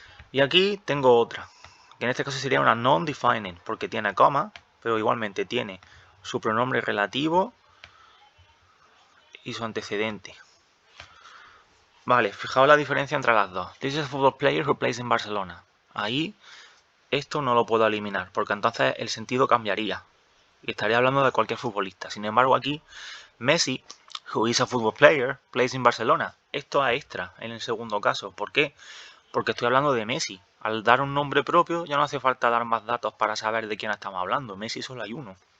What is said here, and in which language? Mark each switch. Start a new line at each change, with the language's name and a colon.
Spanish: Y aquí tengo otra, que en este caso sería una non-defining, porque tiene coma, pero igualmente tiene su pronombre relativo y su antecedente. Vale, fijaos la diferencia entre las dos.
English: This is a football player who plays in Barcelona.
Spanish: Ahí esto no lo puedo eliminar, porque entonces el sentido cambiaría. Y estaría hablando de cualquier futbolista. Sin embargo, aquí Messi,
English: who is a football player, plays in Barcelona.
Spanish: Esto es extra en el segundo caso. ¿Por qué? Porque estoy hablando de Messi. Al dar un nombre propio ya no hace falta dar más datos para saber de quién estamos hablando. Messi solo hay uno.